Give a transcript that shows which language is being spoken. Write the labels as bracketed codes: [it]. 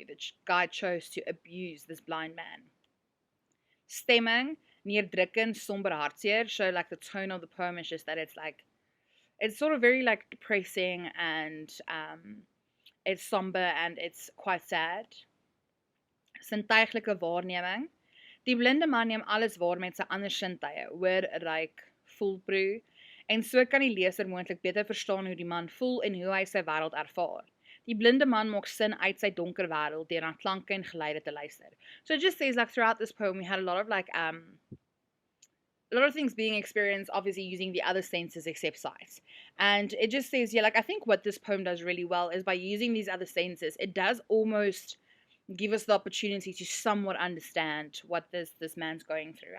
[en] The guy chose to abuse this blind man. [af] Stemming, neerdrukkend, somber hartseer. [en] So like the tone of the poem is just that it's sort of very like depressing and it's somber and it's quite sad. [af] Sintuiglike waarneming. Die blinde man neem alles waar met sy ander sintuie, hoor, ruik, voel, proe, en so kan die leser moontlik beter verstaan hoe die man voel en hoe hy sy wêreld ervaar. Die blinde man maak sin uit sy donker wêreld deur na klanke en geluide te luister. [en] So it just says like throughout this poem we had a lot of things being experienced, obviously using the other senses except sight. And it just says, yeah, like I think what this poem does really well is by using these other senses, it does almost give us the opportunity to somewhat understand what this man's going through.